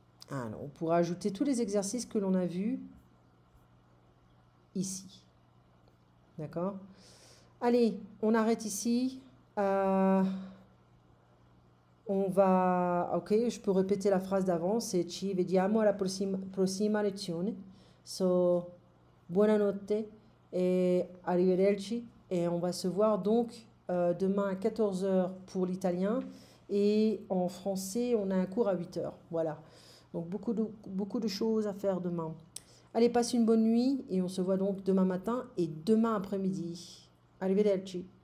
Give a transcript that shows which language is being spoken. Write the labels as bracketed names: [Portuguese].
[French] Alors, on pourra ajouter tous les exercices que l'on a vus ici. D'accord? Allez, on arrête ici. On va... Ok, je peux répéter la phrase d'avant. [Italian] C'est ci vediamo alla prossima lezione. So, buonanotte et arrivederci. [French] Et on va se voir donc demain à 14h pour l'italien. Et en français, on a un cours à 8h. Voilà. Donc, beaucoup de choses à faire demain. Allez, passe une bonne nuit et on se voit donc demain matin et demain après-midi. [Italian] Arrivederci.